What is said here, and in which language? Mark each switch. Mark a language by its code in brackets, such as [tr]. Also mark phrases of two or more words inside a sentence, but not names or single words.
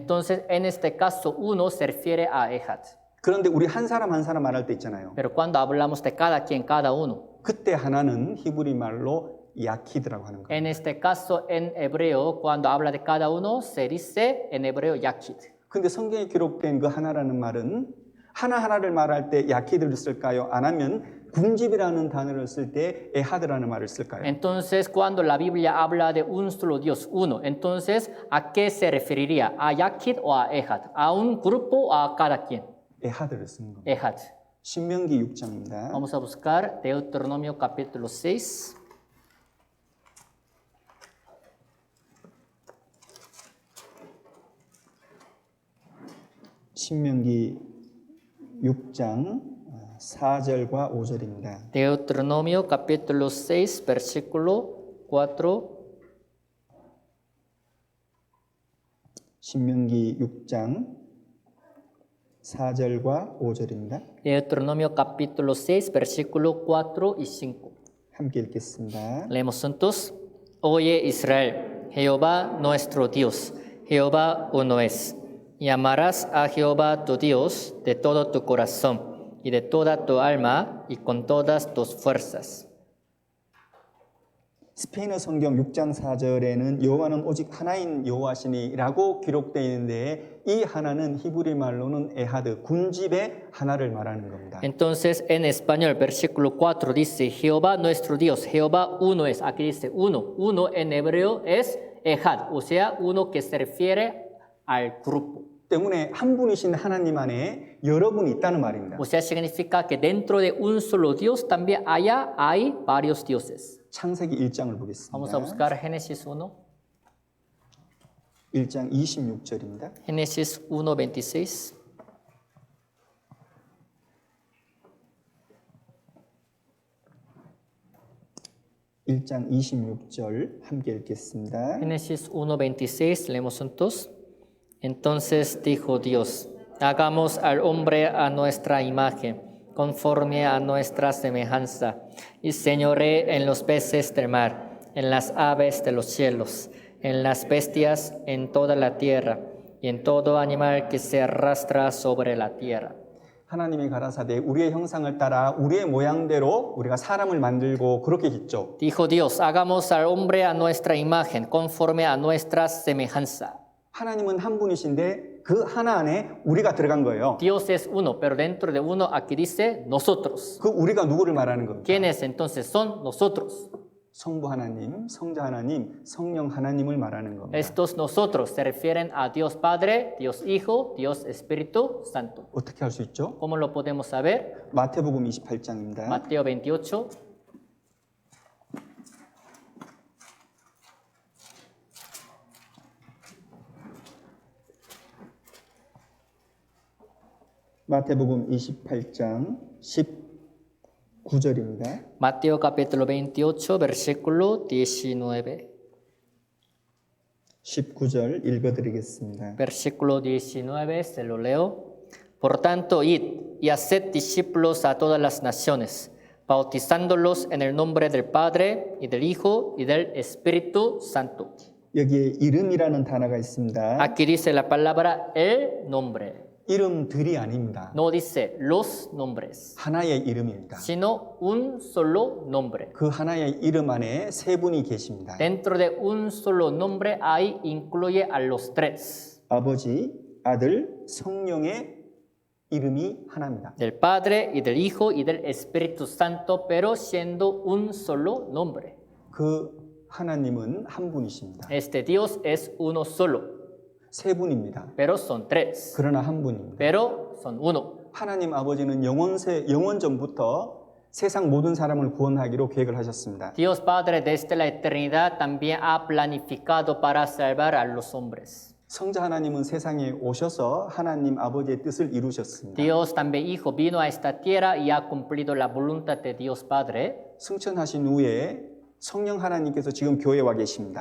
[es] Entonces, en este caso, uno se refiere a Ehad. [ko] 그런데 우리 한 사람 한 사람 말할 때 있잖아요. [es] Pero cuando hablamos de cada quien, cada uno, [ko] 그때 하나는 히브리 말로 야키드라고 하는 거예요. [es] en este caso, en hebreo, cuando habla de cada uno, se dice en hebreo Yachid. [ko] 근데 성경에 기록된 그 하나라는 말은 하나하나를 말할 때 야키드를 쓸까요? 안 하면 군집이라는 단어를 쓸 때 에하드라는 말을 쓸까요? [es] Entonces, cuando la Biblia habla de un solo Dios, uno, entonces, ¿a qué se referiría? ¿A Yachid o a Ehad? ¿A un grupo o a cada quien? [ko] 에하드를 쓰는 겁니다. [es] Ehad. [ko] 신명기 6장입니다. [es] Vamos a buscar Deuteronomio capítulo 6. [ko] 신명기 6장 4절과 5절입니다. [es] Deuteronomio capítulo 6, versículo 4. [ko] 신명기 6장 4절과 5절입니다. [es] Deuteronomio capítulo 6, versículo 4 y 5. [ko] 함께 읽겠습니다. [es] Leemos juntos. Oye Israel, Jehová nuestro Dios, Jehová uno es. Y amarás a Jehová tu Dios de todo tu corazón y de toda tu alma y con todas tus fuerzas. [ko] 스페인어 성경 6장 4절에는 여호와는 오직 하나인 여호와시니라고 기록되어 있는데 이 하나는 히브리 말로는 에하드, 군집의 하나를 말하는 겁니다. [es] Entonces en español, versículo 4 dice, Jehová nuestro Dios, Jehová uno es. Aquí dice uno. Uno en hebreo es Ehad, o sea, uno que se refiere al grupo. [ko] 때문에 한 분이신 하나님 안에 여러분이 있다는 말입니다. [es] O sea, significa que dentro de un solo Dios también allá hay varios dioses. [ko] 창세기 1장을 [es] Vamos a [ko] 보겠습니다. [es] buscar Génesis 1. [ko] 1장 26절입니다. [es] Génesis 1:26. [ko] 일장 26절 함께 읽겠습니다. [es] Génesis 1:26, leemos juntos. Entonces dijo Dios, hagamos al hombre a nuestra imagen, conforme a nuestra semejanza, y señoree en los peces del mar, en las aves de los cielos, en las bestias, en toda la tierra, y en todo animal que se arrastra sobre la tierra. [ko] 하나님이 가라사대 우리의 형상을 따라 우리의 모양대로 우리가 사람을 만들고 그렇게 짓죠. [es] Dijo Dios, hagamos al hombre a nuestra imagen, conforme a nuestra semejanza. [ko] 하나님은 한 분이신데 그 하나 안에 우리가 들어간 거예요. [es] Dios es uno, pero dentro de uno aquí dice nosotros. [ko] 그 우리가 누구를 말하는 겁니까? [es] ¿Quiénes entonces son nosotros? [ko] 성부 하나님, 성자 하나님, 성령 하나님을 말하는 겁니다. [es] Estos nosotros se refieren a Dios Padre, Dios Hijo, Dios Espíritu Santo. [ko] 어떻게 할 수 있죠? [es] ¿Cómo lo podemos saber? [ko] 마태복음 28장입니다. [es] Mateo 28. [ko] 마태복음 28장 19절입니다. [es] Mateo capítulo 28, versículo 19. [ko] 19절 읽어드리겠습니다. [es] Versículo 19, se lo leo. Por tanto, id y haced discípulos a todas las naciones, bautizándolos en el nombre del Padre y del Hijo y del Espíritu Santo. [ko] 여기에 이름이라는 단어가 있습니다. [es] Aquí dice la palabra el nombre. [ko] 이름들이 아닙니다. [es] No dice los nombres, [ko] 하나의 이름입니다. [es] sino un solo nombre. [ko] 그 하나의 이름 안에 세 분이 계십니다. [es] Dentro de un solo nombre ahí incluye a los tres. [ko] 아버지, 아들, 성령의 이름이 하나입니다. [es] Del Padre y del Hijo y del Espíritu Santo, pero siendo un solo nombre. [ko] 그 하나님은 한 분이십니다. [es] Este Dios es uno solo, [ko] 세 분입니다. [es] pero son tres, [ko] 그러나 한 분입니다. [es] pero son uno. [ko] 하나님 아버지는 영원 전부터 세상 모든 사람을 구원하기로 계획을 하셨습니다. [es] Dios Padre desde la eternidad también ha planificado para salvar a los hombres. [ko] 성자 하나님은 세상에 오셔서 하나님 아버지의 뜻을 이루셨습니다. [es] Dios también Hijo vino a esta tierra y ha cumplido la voluntad de Dios Padre. [ko] 승천하신 후에 성령 하나님께서 지금 교회에 와 계십니다.